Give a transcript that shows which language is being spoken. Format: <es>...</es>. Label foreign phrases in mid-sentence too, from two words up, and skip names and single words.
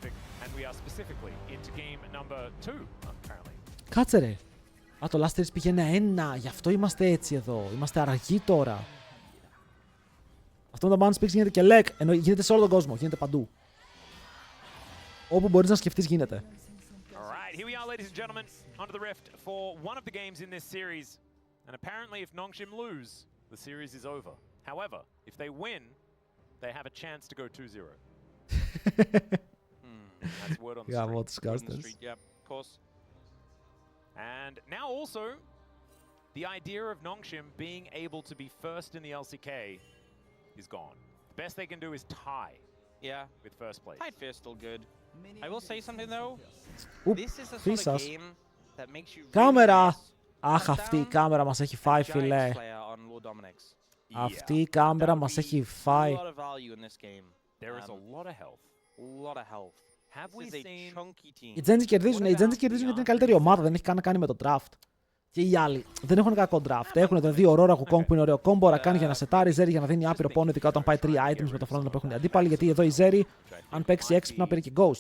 <el>Κάτσε ρε. Α, το</el> <en>last series</en> <el>πήγαινε 1, γι' αυτό είμαστε έτσι εδώ. Είμαστε αργοί τώρα. Αυτό με τα</el> <en>ban speaks</en> <el>γίνεται και leg, ενώ γίνεται σε όλο τον κόσμο, γίνεται παντού. Όπου μπορείς να σκεφτείς γίνεται.</el> <en>Alright, here we are, ladies and gentlemen, onto the rift for one of the games in this series. And apparently if Nongshim lose, the series is over. However, if they win, they have a chance to go 2-0. That's word on the street. Yeah, we'll discuss this. Yep, of course. And now also, the idea of Nongshim being able to be first in the LCK is gone. The best they can do is tie. Yeah, with first place. Tied fair still good. I will say something though. This is a sort of game that makes you.</en> <el>Κάμερα! Αχ, αυτή η κάμερα μας έχει φάει, φιλέ. Αυτή η κάμερα μας έχει φάει.</el> <en>There is a lot of health. Lot of health.</en> <el>Οι GENG κερδίζουν, γιατί είναι η καλύτερη ομάδα, δεν έχει καν να κάνει με το draft. Και οι άλλοι δεν έχουν κακό draft. Έχουν τα δύο Aurora Wukong που είναι ωραίο κόμπο, Rakan για να σετάρει, Zeri για να δίνει άπειρο πόνο, ειδικά όταν πάει 3 items με το front που έχουν οι αντίπαλοι. Γιατί εδώ η Zeri, αν παίξει έξυπνα, παίρνει και Ghost.</el>